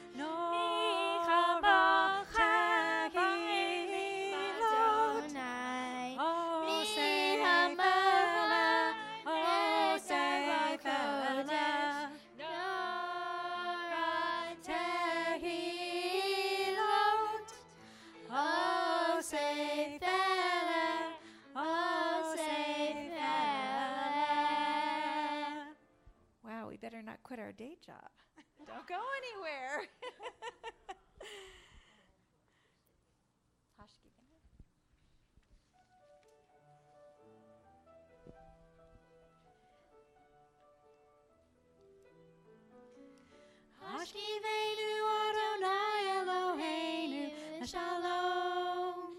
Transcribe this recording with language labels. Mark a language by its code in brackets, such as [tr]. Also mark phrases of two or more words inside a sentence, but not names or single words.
[he] נורא תהילות, עושה פלא, עושה פלא, נורא תהילות, עושה פלא, עושה פלא. [en] Wow, we better not quit our day job. Don't go anywhere. [he] השכיבנו אדוני אלוהינו, שלום,